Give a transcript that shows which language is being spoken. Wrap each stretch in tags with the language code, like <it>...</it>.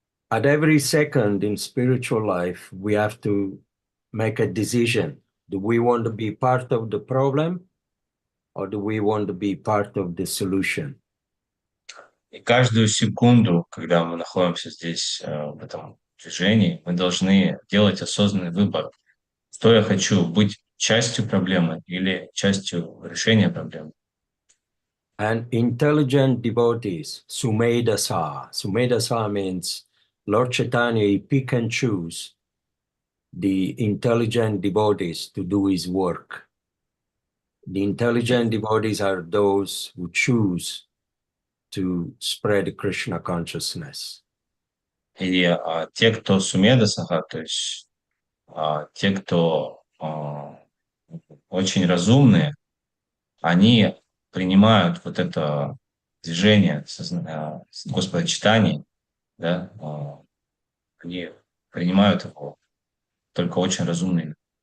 <en>At every second in spiritual life, we have to make a decision. Do we want to be part of the problem or do we want to be part of the solution?</en> <ru>И каждую секунду, когда мы находимся здесь, в этом движении, мы должны делать осознанный выбор. Что я хочу, быть частью проблемы или частью решения проблемы.</ru> <en>And intelligent devotees, Sumedasa. Sumedasa means Lord Chaitanya, he pick and choose the intelligent devotees to do his work. The intelligent devotees are those who choose to spread Krishna consciousness.</en> <ru>И те, кто сумедасаха, то есть те, кто очень разумные, они принимают вот это движение Господа Чайтаньи, да, они принимают его, только очень разумные.</ru>